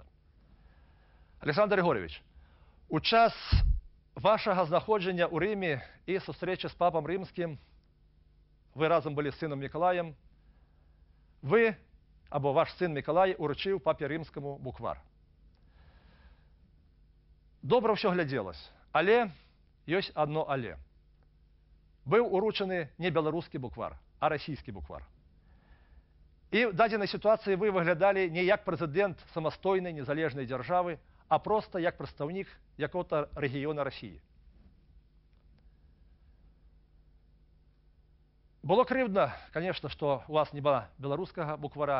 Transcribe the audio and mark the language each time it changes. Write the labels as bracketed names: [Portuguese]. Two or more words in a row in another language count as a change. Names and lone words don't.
[Belarusian] Александр Григорьевич, у час вашага знаходжання ў Рыме і сустрэчы з папам рымскім, вы разам былі з сынам Мікалаем, вы, або ваш сын Мікалай, уручыў папе рымскаму буквар. Добра ўсё глядзелась, але ёсць адно але. Быў уручаны не беларускі буквар, а расійскі буквар. [Ukrainian] І в даденій ситуації ви виглядали не як президент самостійної, незалежної держави, а просто як представник якого-то регіону Росії. Було кривдно, звісно, що у вас не було білоруського буквара.